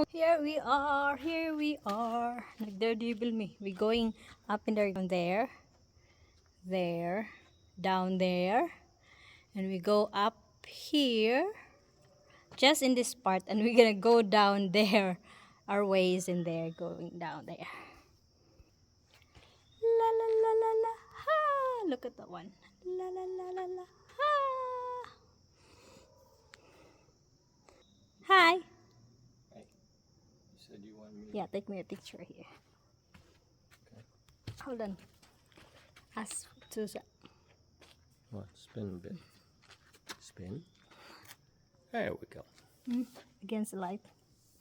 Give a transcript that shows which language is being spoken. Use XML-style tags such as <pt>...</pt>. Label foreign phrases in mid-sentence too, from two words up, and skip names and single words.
<en>Here we are. Here we are. Nagdadibble me. We going up in there, down there, there, down there, and we go up here, just in this part, and we're gonna go down there. Our way is in there, going down there. La la la la la. Ha! Look at that one. La la la la la. Ha! Hi. Hey, you said you wanted me to... Yeah, take me a picture here. Okay. Hold on. Ask to What? Spin a bit. Spin. There we go. against the light.</en>